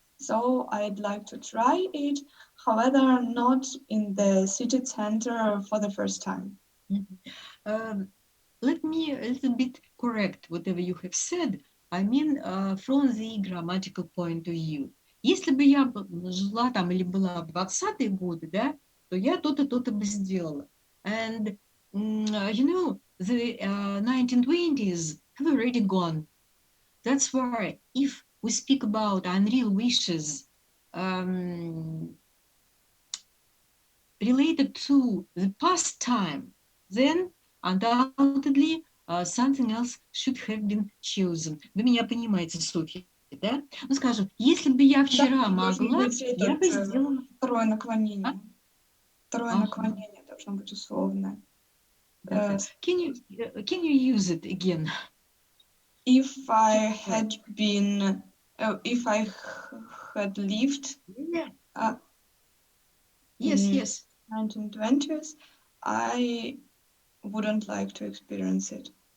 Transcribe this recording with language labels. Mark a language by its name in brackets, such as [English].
[English] So I'd like to try it, however, not in the city center for the first time. Let me a little bit correct whatever you have said. I mean, from the grammatical point of view. [Russian] Если бы я жила там или была в 20-е годы, да, то я то-то, то-то бы сделала. [English] And, you know, the 1920s have already gone. That's why if we speak about unreal wishes related to the past time, then undoubtedly something else should have been chosen. [Russian] Вы меня понимаете, Софья, да? Ну, скажем, если бы я вчера могла, я бы сделала... Второе наклонение. Второе наклонение должно быть условное. [English] Can you use it again? If I had been, if I had lived yes. 1920s, I wouldn't like to experience it.